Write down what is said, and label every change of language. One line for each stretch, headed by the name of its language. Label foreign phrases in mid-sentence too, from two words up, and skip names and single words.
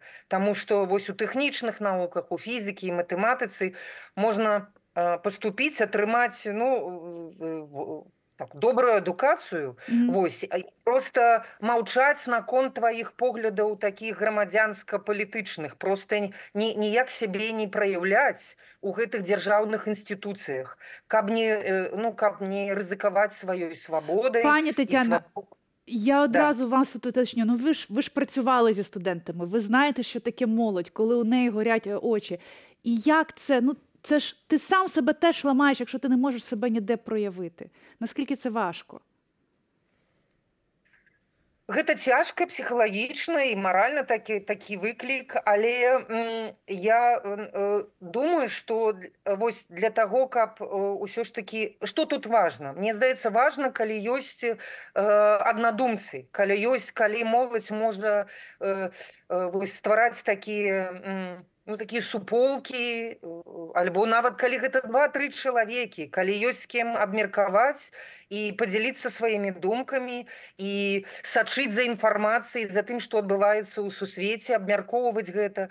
Belarusian: Таму што вось у тэхнічных навуках, у фізікі і матэматыцы можна паступіць, атрымаць добрую адукацыю, вось, проста маўчаць наконт тваіх поглядаў такіх грамадзянска-палітычных, проста ніяк сябе не праяўляць у гэтых дзяржаўных інстытуцыях, каб не рызыкаваць сваёй свабодай.
Ukrainian: Пані Тетяна, я одразу вас уточню, ви ж працювали зі студентами, ви знаєте, що таке молодь, коли у неї горять очі. І як це, це ж ти сам себе теж ламаєш, якщо ти не можеш себе ніде проявити. Наскільки це важко?
Belarusian: Гэта цяжка псіхалагічна і маральна такі выклік, але я думаю, што вось для таго, каб усё ж такі, што тут важна? Мне здаецца, важна, калі ёсць аднадумцы, калі моладзь можна ствараць такія суполкі, альбо нават калі гэта 2-3 чалавекі, калі ёсць з кем абмеркаваць і падзяліцца сваімі думкамі і сачыць за інфармацыяй, за тым, што адбываецца ў сусвеце, абмяркоўваць гэта.